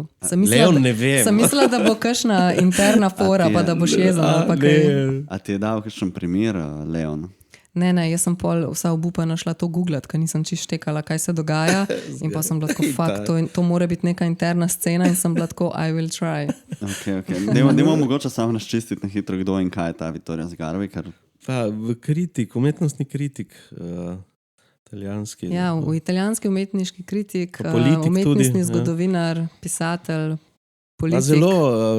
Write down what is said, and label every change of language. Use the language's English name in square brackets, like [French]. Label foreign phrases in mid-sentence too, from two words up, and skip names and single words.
[Slovenian] Leon ne vem. Sem mislila, da bo kakšna interna fora, pa da boš jezen. A ti je dal kakšen primer, Leon? Ne, jaz sem pol vsa obupana šla to googlati, ker nisem čisto štekala, kaj se dogaja. In pa sem bila tako, to mora biti neka interna scena in sem bila tako, [English] I will try. Okay. [Slovenian] Dajmo mogoče samo naščistiti na hitro, kdo in kaj je ta Vittorio Sgarbi. Umetnostni kritik, italijanski. Ja, v italijanski umetniški kritik, umetnostni zgodovinar, pisatelj, politik, zelo,